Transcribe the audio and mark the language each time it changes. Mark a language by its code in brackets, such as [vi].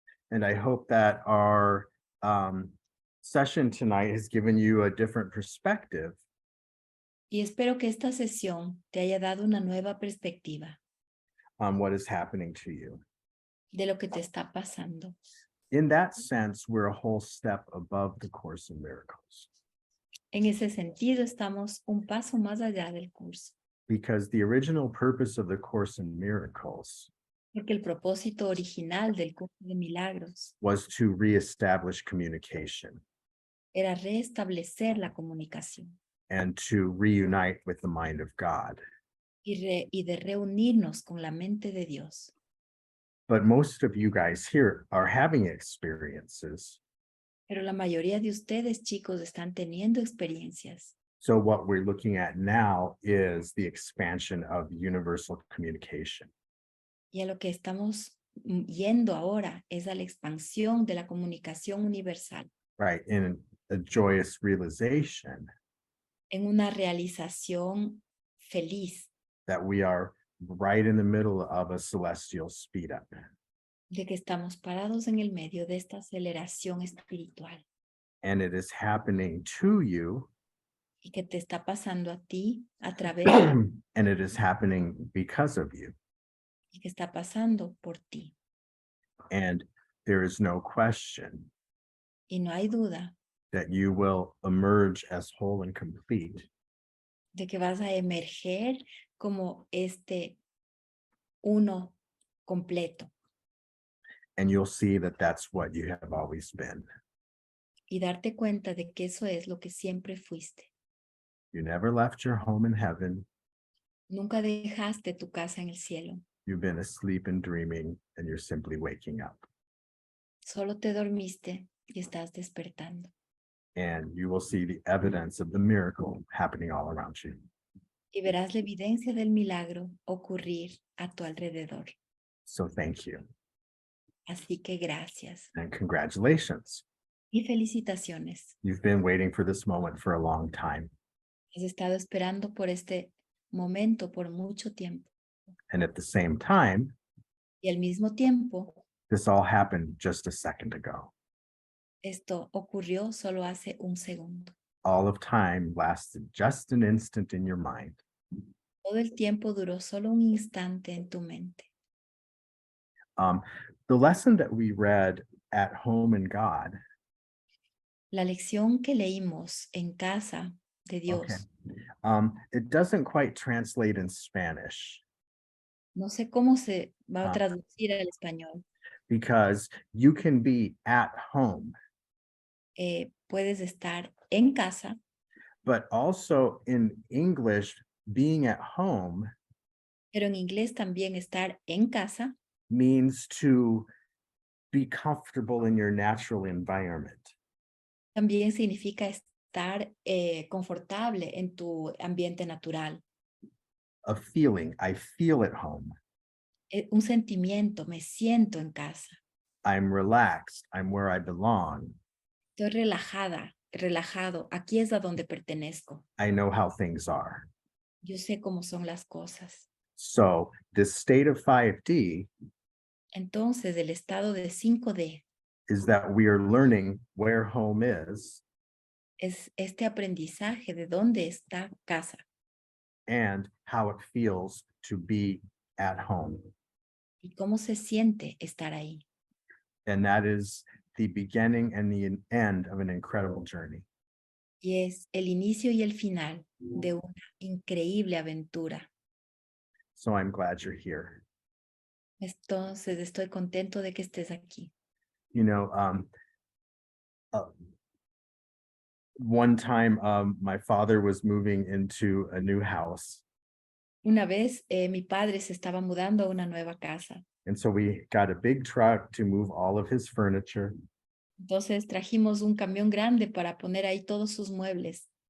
[en] And I hope that our session tonight has given you a different perspective [es] Y espero que esta sesión te haya dado una nueva perspectiva [en] on what is happening to you. [es] de lo que te está pasando. [en] In that sense, we're a whole step above the Course in Miracles, [es] En ese sentido, estamos un paso más allá del curso, [en] because the original purpose of the Course in Miracles [es] porque el propósito original del curso de milagros [en] was to reestablish communication [es] era restablecer la comunicación [en] and to reunite with the mind of God. [es] y de reunirnos con la mente de Dios. [en] But most of you guys here are having experiences. [es] Pero la mayoría de ustedes, chicos, están teniendo experiencias. [en] So what we're looking at now is the expansion of universal communication. [es] Y a lo que estamos yendo ahora es a la expansión de la comunicación universal. [en] Right, in a joyous realization [es] En una realización feliz [en] that we are right in the middle of a celestial speed up. [es] de que estamos parados en el medio de esta aceleración espiritual [en] And it is happening to you, [es] y que te está pasando a ti a través [en] and it is happening because of you. [es] y que está pasando por ti. [en] And there is no question [es] Y no hay duda [en] that you will emerge as whole and complete [es] de que vas a emerger como este uno completo [en] and you'll see that that's what you have always been. [es] y darte cuenta de que eso es lo que siempre fuiste. [en] You never left your home in heaven. [es] Nunca dejaste tu casa en el cielo. [en] You've been asleep and dreaming, and you're simply waking up. [es] Solo te dormiste y estás despertando. [en] And you will see the evidence of the miracle happening all around you. [es] Y verás la evidencia del milagro ocurrir a tu alrededor. [en] So thank you [es] Así que gracias [en] and congratulations. [es] y felicitaciones. [en] You've been waiting for this moment for a long time. [es] Has estado esperando por este momento por mucho tiempo. [en] And at the same time, [es] Y al mismo tiempo, [en] this all happened just a second ago. [es] esto ocurrió solo hace un segundo. [en] All of time lasted just an instant in your mind. [es] Todo el tiempo duró solo un instante en tu mente. [en] The lesson that we read at home in God, [es] La lección que leímos en casa de Dios, [en] it doesn't quite translate in Spanish [es] no sé cómo se va a Ah. traducir al español. [en] because you can be at home, [es] Puedes estar en casa, [en] but also in English, being at home [es] pero en inglés también estar en casa [en] means to be comfortable in your natural environment. [es] también significa estar confortable en tu ambiente natural. [en] A feeling, I feel at home. [es] Un sentimiento, me siento en casa. [en] I'm relaxed, I'm where I belong. [es] Estoy relajada, relajado. Aquí es a donde pertenezco. [en] I know how things are. [es] Yo sé cómo son las cosas. [en] So this state of 5D [es] Entonces, el estado de 5D [en] is that we are learning where home is [es] es este aprendizaje de dónde está casa [en] and how it feels to be at home. [es] y cómo se siente estar ahí. [en] And that is the beginning and the end of an incredible journey. [es] Y es el inicio y el final de una increíble aventura. [en] So I'm glad you're here. [es] Entonces, estoy contento de que estés aquí. [en] You know, one time my father was moving into a new house. [es] Una vez mi padre se estaba mudando a una nueva casa. [en] And so we got a big truck to move all of his furniture. [es] Entonces trajimos un camión grande para poner ahí todos sus muebles.